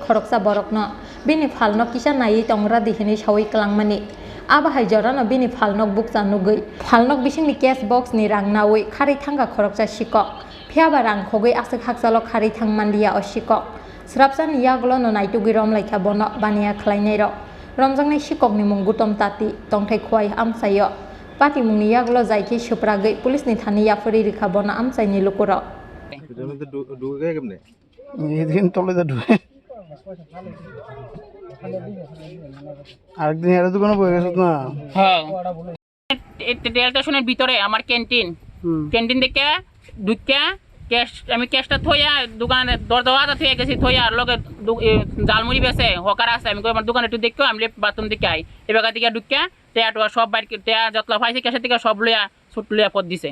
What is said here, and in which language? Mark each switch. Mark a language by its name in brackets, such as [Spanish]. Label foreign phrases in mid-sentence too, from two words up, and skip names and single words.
[Kok Borok] khoroksa borokno bini phalnok kisa nai tongra dihini sawi klangmani Abahai jorano bini phalnok buksa nugui phalnok bisingni [English] cash box [Kok Borok] ni rang nawi khari thanga khoroksa shikok phiaba rang khogui asik haksalo khari thangmandiya o shikok srapsani yaglo no naitugui romlaikha bono baniya khlainai ro romjangnai shikok ni munggutom tati tongthai khwai amsayo pati mungni yaglo jaiki supragui police ni thani yafuri rikha bono amsaini lukuro [Bangla] ঢুকে কেমনে এদিন তলে তো ঢুকে আরেকদিন এর দোকানে বসে গেছ না হ্যাঁ [English] rail station [Bangla] ভিতরে আমার ক্যান্টিন দেখে ঢুকে ক্যাশ আমি ক্যাশটা থইয়া দোকানে দরজাটা থইয়া গেছি থইয়া আর লগে জালমুড়ি বেছে হকার আছে আমি আমার দোকানে একটু দেখো আমি বাথরুম দিকে আই এবার দিকে ঢুকে টেয়াটা সব বাইরে টেয়া যতলা পাইছি ক্যাশের থেকে সব লইয়া ছুট লইয়া পদ দিছে